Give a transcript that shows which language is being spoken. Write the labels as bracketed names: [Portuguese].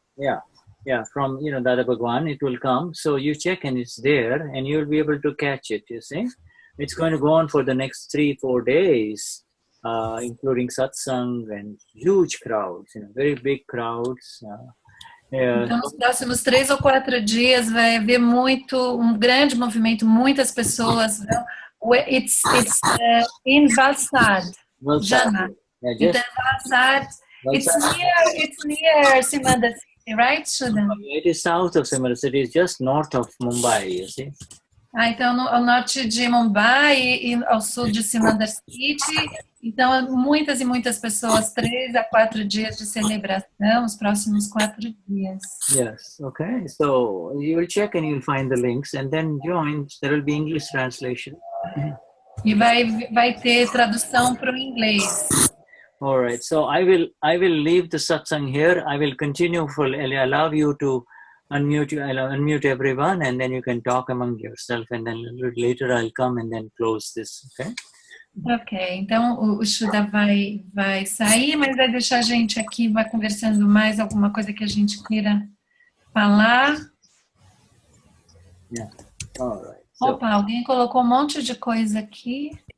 [English] Yeah, from Dada Bhagwan, it will come. So you check and it's there, and you'll be able to catch it. You see, it's going to go on for the next 3-4 days, including satsang and huge crowds. Very big crowds. [Portuguese] Então, nos próximos 3 ou 4 dias vai haver um grande movimento, muitas pessoas. [English] It's in Valsad, Jana. [Portuguese] Então, [English] Valsad, it's near Simandar City, right, Shuddha? It is south of Simandar City. It's just north of Mumbai, you see. [Portuguese] Então, ao norte de Mumbai e ao sul de Simandar City. Então, muitas e muitas pessoas, 3 a 4 dias de celebração, os próximos 4 dias. [English] Yes, okay. So you will check and you'll find the links and then join. There will be English translation. [Portuguese] E vai ter tradução para o inglês. [English] All right. So I will leave the satsang here. I will continue I'll allow you to unmute. I'll unmute everyone, and then you can talk among yourself. And then a little later I'll come and then close this. Okay. [Portuguese] Ok, então o Shuddha vai sair, mas vai deixar a gente aqui, vai conversando mais alguma coisa que a gente queira falar. [English] Yeah. All right. [Portuguese] Opa, alguém colocou um monte de coisa aqui.